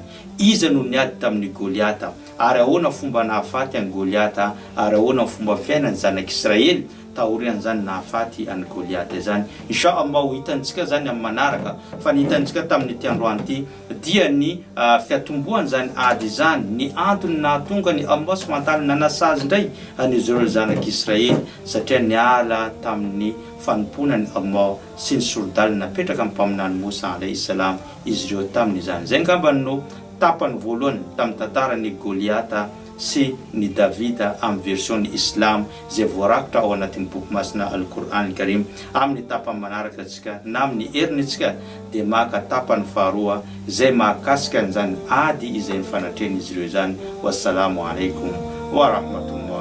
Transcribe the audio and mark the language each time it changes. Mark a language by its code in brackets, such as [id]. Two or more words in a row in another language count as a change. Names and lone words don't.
[mg] Iza no niady tamin'ny Goliata ary ahoana fomba nahafaty an'i Goliata ary ahoana fomba fiainany zanak'Israely taorian zany nahafaty an'i Goliata izany. Inshallah ho hitantsika zany amin'ny manaraka fa ny hitantsika tamin'ny ity androany ity dia ny fiatomboany zany ady izany ny antony nahatonga ny [ar] الله سبحانه وتعالى [mg] nanasazy indray an'izy ireo zanak'Israely satria niala tamin'ny fanomponany Allah sy ny sorodalina napetraka amin'ny mpaminany Mosa [ar] عليه السلام [mg] izy ireo tamin'izany. Zay ngamba no tapany voalohany tamin'ny tantaran'ny Goliata sy ny Davida amin'ny version ny Islam zay voarakotra ao anatin'ny boky masina Al-Qur'an Al-Karim. Amin'ny tapany manaraka antsika na amin'ny heriny antsika dia maka tapany faharoa zay mahakasika an'izany ady izay nifanatrehan'izy ireo zany. [ar] والسلام عليكم ورحمة الله